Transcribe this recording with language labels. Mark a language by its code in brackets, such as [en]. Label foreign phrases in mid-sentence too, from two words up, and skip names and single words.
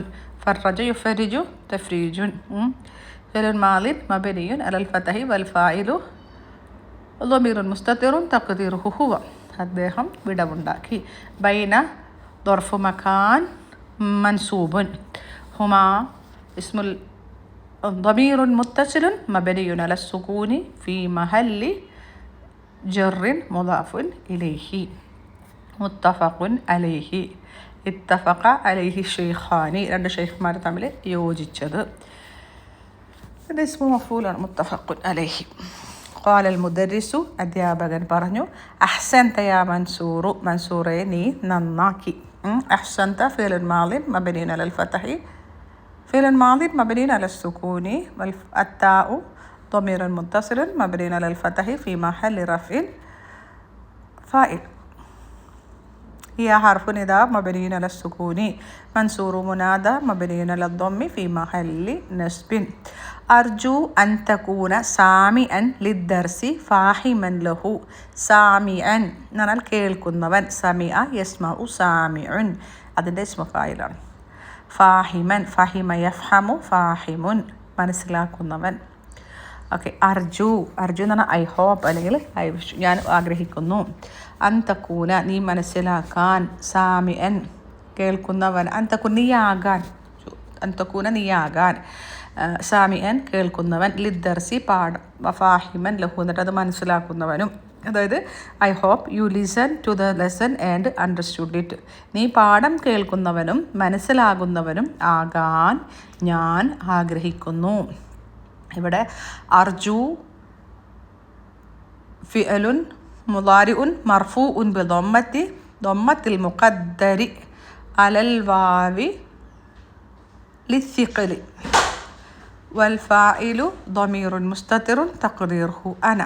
[ar] فرج يفرج تفريجا. فعل ماض مبني على الفتح والفاعل ضمير مستتر تقديره هو. [ml] അദ്ദേഹം വിടവുണ്ടാക്കി. [ar] ബൈന ظرف مكان منصوب. هما اسم ضمير متصل مبني على السكون في محل جر مضاف إليه متفق عليه. اتفق عليه الشيخان, [ml] രണ്ട് ഷെയ്ഖ്മാർ തമ്മിൽ യോജിച്ചത്. ഇത് [ar] اسم مفعول, متفق عليه. قال المدرس, [ml] അധ്യാപകൻ പറഞ്ഞു, [ar] أحسنت يا منصور, [ml] മൻസൂറെ നീ നന്നാക്കി. [ar] أحسنت فعل ماض مبني على الفتح فعل ماض مبني على السكون والتاء ضمير متصل مبني على الفتح في محل رفع فاعل. هي حرف نداء مبني على السكون، منصور منادى مبني على الضم في محل نصب. أرجو أن تكون سامعا للدرس فاهما له. [ml] سامعا എന്നാൽ കേൾക്കുന്നവൻ, [ar] سمع يسمع سامع, [ml] അതിൻ്റെ [ar] اسم فاعل. فاهما فهم يفهم فاهم, മനസ്സിലാക്കുന്നവൻ. [ml] ഓക്കെ, അർജു, അർജു എന്ന് പറഞ്ഞാൽ [en] I hope [ml] അല്ലെങ്കിൽ [en] I wish, [ml] ഞാൻ ആഗ്രഹിക്കുന്നു. [ar] أن تكون, [ml] നീ മനസ്സിലാക്കാൻ. സാമിഅൻ, കേൾക്കുന്നവൻ. [ar] أن تكون, [ml] നീയാകാൻ. [ar] أن تكون, [ml] നീയാകാൻ. സാമിഅൻ, കേൾക്കുന്നവൻ. ലിദ്ദർസി, പാഠം. [ar] فاهما له, [ml] എന്നിട്ട് അത് മനസ്സിലാക്കുന്നവനും. [en] അതായത് I hope you listen to the lesson and understand it. [ml] നീ പാഠം കേൾക്കുന്നവനും മനസ്സിലാകുന്നവനും ആകാൻ ഞാൻ ആഗ്രഹിക്കുന്നു. [ar] ഇവിടെ أرجو فعل مضارع مرفوع بالضمة بالضمة المقدرة على الواو للثقل والفاعل ضمير مستتر تقديره أنا.